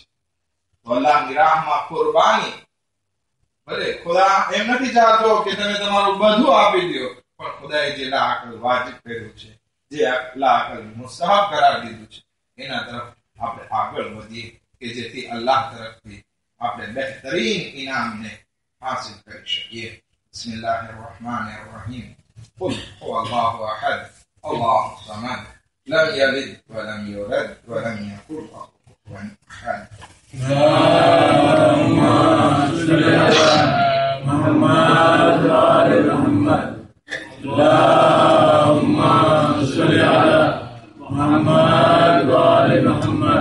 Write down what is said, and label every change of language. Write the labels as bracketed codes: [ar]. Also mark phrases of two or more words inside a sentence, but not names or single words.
[gu] તો અલ્લાહની રાહમાં કુરબાની, ભલે ખુદા એમ નથી ચાહતો કે તમે તમારું બધું આપી દો, પણ ખુદાએ જે લાકલ વાજિબ કર્યું છે, જે લાકલ મુસ્તહબ કરાર દીધું છે, એના તરફ આપણે આગળ વધીએ કે જેથી અલ્લાહ તરફથી આપણે બહેતરીન ઇનામને હાસિલ કરી શકીએ. [ar] بسم الله الرحمن الرحيم قل هو الله أحد الله الصمد لم يلد ولم يولد ولم يكن له كفوا أحد. محمد وآل محمد. اللهم صل على محمد وآل محمد.